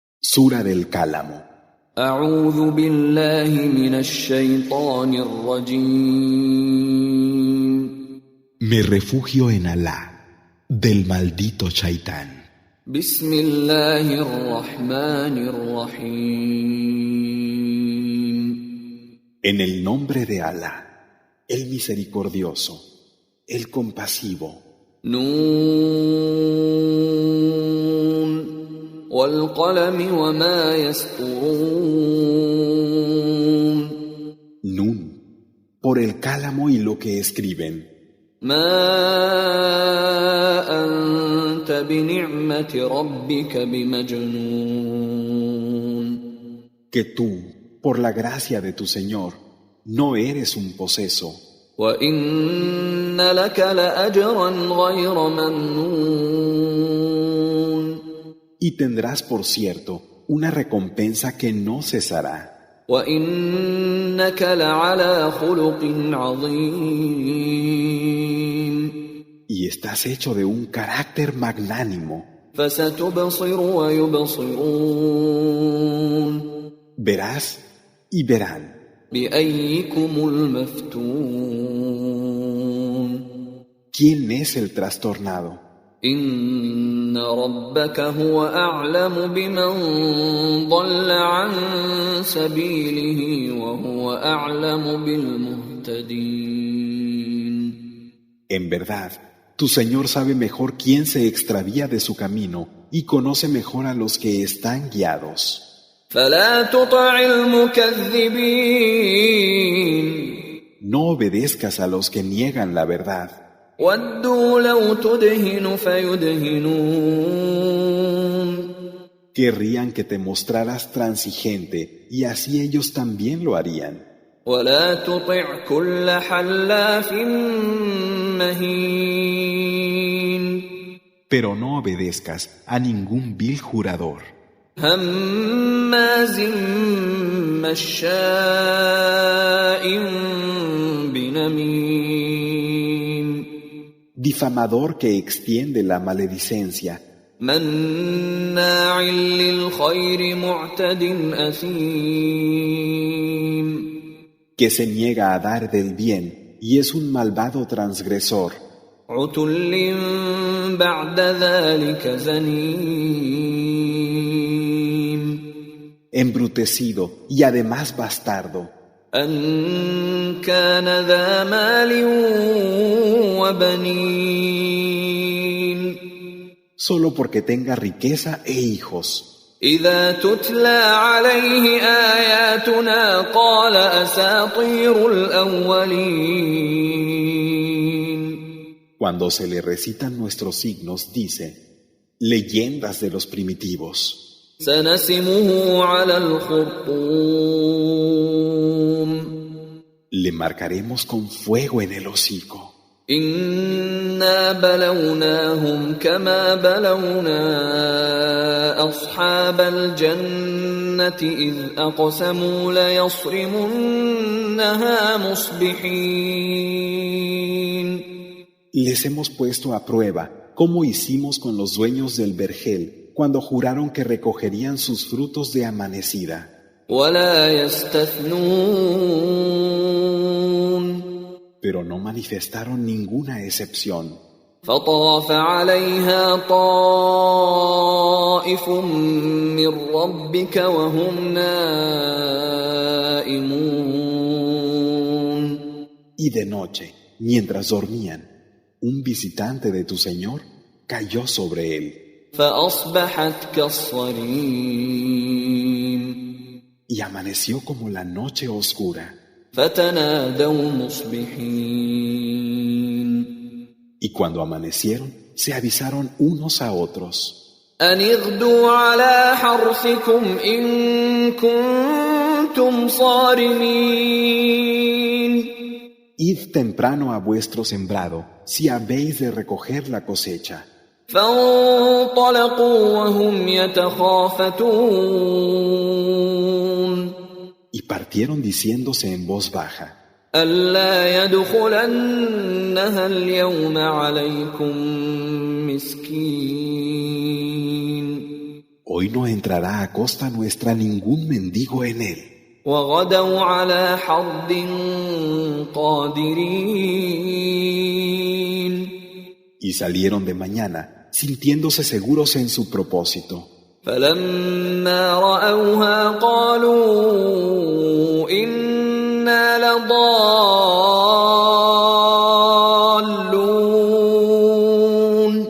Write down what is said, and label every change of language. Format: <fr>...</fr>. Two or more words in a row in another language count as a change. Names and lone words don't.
<es>Sura del Cálamo.</es> <ar>أعوذ بالله من الشيطان الرجيم.</ar> <es>Me refugio en Alá, del maldito Shaitán.</es> <ar>بسم الله الرحمن الرحيم.</ar> <es>En el nombre de Alá, el misericordioso, el compasivo.</es> <ar>نون والقلم وما يسطرون.</ar> <es>Nun, por el cálamo y lo que escriben.</es> <ar>ما أنت بنعمة ربك بمجنون.</ar> <es>Que tú, por la gracia de tu Señor, no eres un poseso.</es> <ar>وإن لك لأجرا غير ممنون.</ar> <es>Y tendrás, por cierto, una recompensa que no cesará.</es> <ar>وإنك لعلى خلق عظيم.</ar> <es>Y estás hecho de un carácter magnánimo.</es> <ar>فستبصر ويبصرون.</ar> <es>Verás y verán.</es> <ar>بأيكم المفتون.</ar> <es>¿Quién es el trastornado?</es> <ar>إن ربك هو أعلم بمن ضل عن سبيله وهو أعلم بالمهتدين.</ar> <es>En verdad, tu Señor sabe mejor quién se extravía de su camino y conoce mejor a los que están guiados.</es> <ar>فلا تطع المكذبين.</ar> <es>No obedezcas a los que niegan la verdad.</es> <ar>ودوا لو تدهن فيدهنون.</ar> <es>Querrían que te mostraras transigente y así ellos también lo harían.</es> <ar>ولا تطع كل حلاف مهين.</ar> <es>Pero no obedezcas a ningún vil jurador,</es> <ar>هماز مشاء بنميم.</ar> <es>difamador que extiende la maledicencia,</es> <ar>مناع للخير معتد أثيم.</ar> <es>que se niega a dar del bien y es un malvado transgresor,</es> <ar>عتل بعد ذلك زنيم.</ar> <es>embrutecido y además bastardo,</es> <ar>أن كان ذا مال وبنين.</ar> <es>solo porque tenga riqueza e hijos.</es> <ar>إذا تتلى عليه آياتنا قال أساطير الأولين.</ar> <es>Cuando se le recitan nuestros signos, dice, leyendas de los primitivos.</es> <ar>سنسمه على الخرطوم.</ar> <es>Le marcaremos con fuego en el hocico.</es> <ar>إنا بلوناهم كما بلونا أصحاب الجنة إذ أقسموا ليصرمنها مصبحين.</ar> <es>Les hemos puesto a prueba cómo hicimos con los dueños del vergel cuando juraron que recogerían sus frutos de amanecida.</es> <ar>ولا يستثنون.</ar> <es>Pero no manifestaron ninguna excepción.</es> <ar>فطاف عليها طائف من ربك وهم نائمون.</ar> <es>Y de noche, mientras dormían, un visitante de tu Señor cayó sobre él.</es> <ar>فأصبحت كالصريم.</ar> <es>Y amaneció como la noche oscura.</es> <ar>فتنادوا مصبحين.</ar> <es>Y cuando amanecieron, se avisaron unos a otros.</es> <ar>أن اغدوا على حرثكم إن كنتم صارمين.</ar> <es>Id temprano a vuestro sembrado, si habéis de recoger la cosecha.</es> <ar>فانطلقوا وهم يتخافتون.</ar> <es>Y partieron diciéndose en voz baja,</es> <ar>ألا يدخلنها اليوم عليكم مسكين.</ar> <es>Hoy no entrará a costa nuestra ningún mendigo en él.</es> <ar>وغدوا على حرد قادرين</ar> <es>Y salieron de mañana, sintiéndose seguros en su propósito.</es> <ar>فلما رأوها قالوا إنا لضالون</ar>